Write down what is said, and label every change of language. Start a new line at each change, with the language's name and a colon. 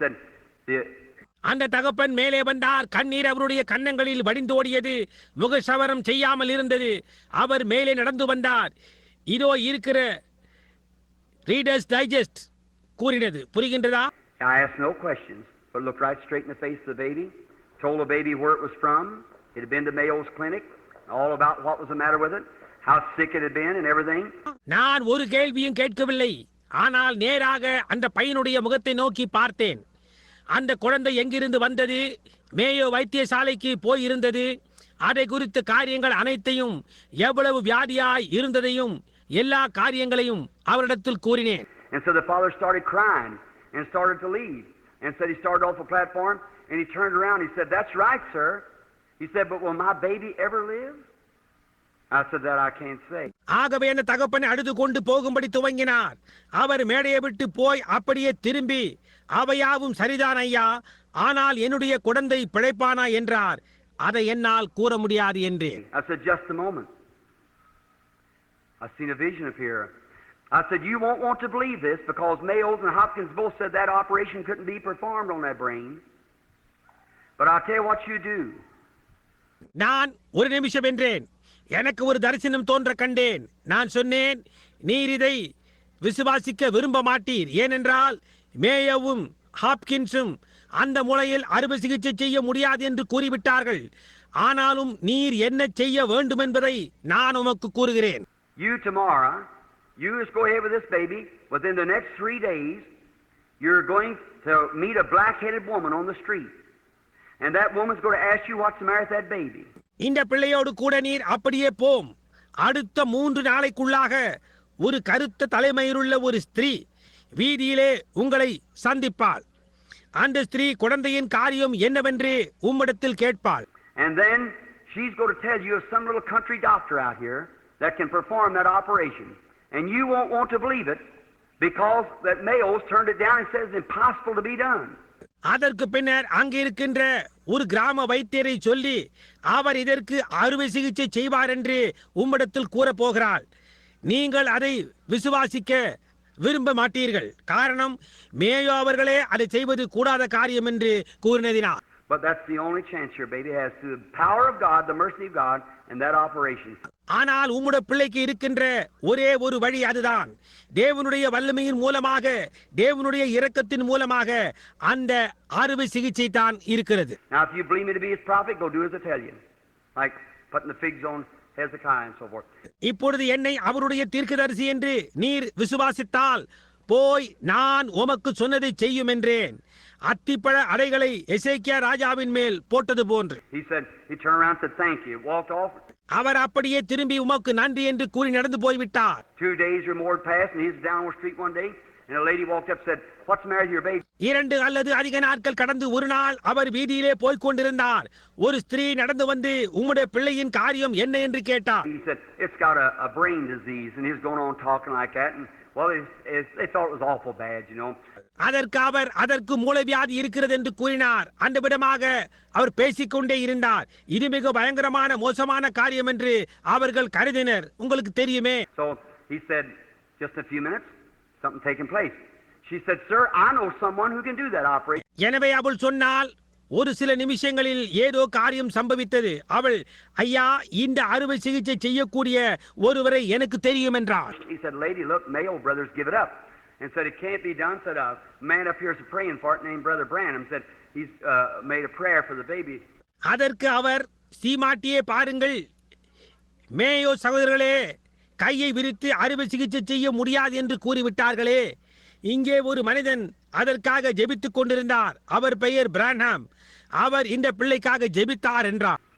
English: Said,
Tamil: அந்த தகப்பன் மேலே வந்தார். கண்ணீர் அவருடைய கன்னங்களில் வடிந்தோடியது. முகசவரம் செய்யாமல் இருந்தது. அவர் மேலே நடந்து வந்தார். இதோ இருக்கிற ரீடர்ஸ் டைஜஸ்ட் கூறினது. புரிகின்றதா?
English: I asked no questions, but looked right straight in the face of the baby. Told the baby where it was from. It had been to Mayo's clinic. All about what was the matter with it. How sick it had been and everything.
Tamil: நான் ஒரு கேள்வியும் கேட்கவில்லை. ஆனால் நேராக அந்த பையனுடைய முகத்தை நோக்கி பார்த்தேன். அந்த குழந்தை எங்கிருந்து வந்தது, மேயோ வைத்தியசாலைக்கு போய் இருந்தது, அதை குறித்த காரியங்கள் அனைத்தையும், எவ்வளவு வியாதியாய் இருந்ததையும், எல்லா காரியங்களையும் அவரிடத்தில் கூறினேன்.
English: And so the father started crying and started to leave. And said he started off the platform and he turned around. He said, that's right, sir. He said, but will my baby ever live? I said, that I can't say.
Tamil: ஆகவே அந்த தகப்பனை அழுது கொண்டு போகும்படி துவங்கினார். அவர் மேடையை விட்டு போய் அப்படியே திரும்பி, அவையாவும் சரிதான் ஐயா, ஆனால் என்னுடைய குழந்தை பிழைப்பானா என்றார். அதை என்னால் கூற முடியாது என்றேன்.
English: I said, just a moment. I've seen a vision appear. I said, you won't want to believe this because Mayo's and Hopkins both said that operation couldn't be performed on that brain. But I'll tell you what you do.
Tamil: நான் ஒரு நிமிஷம் என்றேன். எனக்கு ஒரு தரிசனம் தோன்ற கண்டேன். நான் சொன்னேன், நீர் இதை விசுவாசிக்க விரும்ப மாட்டீர். ஏனென்றால் மேயோவும் ஹாப்கின்ஸும் அந்த மூளையில் அறுவை சிகிச்சை செய்ய முடியாது என்று கூறிவிட்டார்கள். ஆனாலும் நீர் என்ன செய்ய வேண்டும் என்பதை நான் உமக்கு கூறுகிறேன்.
English: You tomorrow, you just go ahead with this baby. Within the next 3 days, you're going to meet a black-headed woman on the street. And that woman's going to ask you what's the matter with that baby.
Tamil: இந்த பிள்ளையோடு கூட நீர் அப்படியே போம். அடுத்த 3 நாளைக்குள்ளாக ஒரு கருத்த தலைமயிருள்ள ஒரு ஸ்திரீ வீதியிலே உங்களை சந்திப்பாள். அந்த ஸ்திரீ குழந்தையின் காரியம் என்னவென்று உம்மிடத்தில் கேட்பாள்.
English: And then she's going to tell you of some little country doctor out here that can perform that operation. And you won't want to believe it because that Mayo's turned it down and says it's impossible to be done.
Tamil: அதற்கு பின்னர் அங்கே இருக்கின்ற ஒரு கிராம வைத்தியரை சொல்லி அவர் இதற்கு அறுவை சிகிச்சை செய்வார் என்று உம்மிடத்தில் கூற போகிறாள். நீங்கள் அதை விசுவாசிக்க விரும்ப மாட்டீர்கள். காரணம் மேயோ அவர்களே அதை செய்வது கூடாத காரியம் என்று கூறினதினால்.
English: But that's the only chance your baby has through the power of God, the mercy of God, and that operation.
Tamil: ஆனால் உம்முடைய பிள்ளைக்கு இருக்கின்ற ஒரே ஒரு வழி அதுதான். தேவனுடைய வல்லமையின் மூலமாக, தேவனுடைய இரக்கத்தின் மூலமாக அந்த அறுவை சிகிச்சை தான் இருக்கிறது.
English: Now if you believe me to be his prophet, go do as I tell you. Like putting the figs on Hezekiah and so forth.
Tamil: இப்பொழுது என்னை அவருடைய தீர்க்கதரிசி என்று நீர் விசுவாசித்தால் போய் நான் உமக்கு சொன்னதை செய்யும் என்றேன். அத்திப்பழ அடைகளை எசேக்கியா ராஜாவின் மேல் போட்டது போன்று.
English: He said, he turned around and said, thank you. Walked off.
Tamil: அவர் அப்படியே திரும்பி உமக்கு நன்றி என்று கூறி நடந்து போய்விட்டார்.
English: 2 days or more passed and he was down the street one day and a lady walked up and said, what's the matter with your baby?
Tamil: 2 அல்லது அதிக நாட்கள் கடந்து ஒரு நாள் அவர் வீதியிலே போய்க் கொண்டிருந்தார். ஒரு ஸ்திரீ நடந்து வந்து உம்முடைய பிள்ளையின் காரியம் என்ன என்று கேட்டார்.
English: He said, it's got a brain disease and he was going on talking like that and well, they thought it was awful bad, you know.
Tamil: அதற்கு மூளைவியாதி இருக்கிறது என்று கூறினார். அந்த விதமாக அவர் பேசிக்கொண்டே இருந்தார். இது மிக பயங்கரமான மோசமான காரியம் என்று அவர்கள் கருதினர். உங்களுக்கு தெரியுமே.
English: So he said, just a few minutes, something taking place. She said, sir, I know someone who can do that operation.
Tamil: எனவே அவள் சொன்னால், ஒரு சில நிமிஷங்களில் ஏதோ காரியம் சம்பவித்தது. அவள், ஐயா, இந்த அறுவை சிகிச்சை செய்யக்கூடிய ஒருவரை எனக்கு தெரியும் என்றார்.
English: He said, lady, look, Mayo brothers give it up. And said, it can't be done. Said, a man up here is praying for it named Brother Branham. Said, he's made a prayer for the baby.
Tamil: அதற்கு அவர், சீமாட்டியே பாருங்கள், Mayo சகோதரர்களே, கையை விரித்து அறுவை சிகிச்சை செய்ய முடியாது என்று கூறிவிட்டார்களே. இங்கே ஒரு மனிதன் அதற்காக ஜெபித்துக் கொண்டிருந்தார். அவர் பெயர் பிரான்ஹாம். அவர் இந்த பிள்ளைக்காக ஜெபித்தார் என்றார்.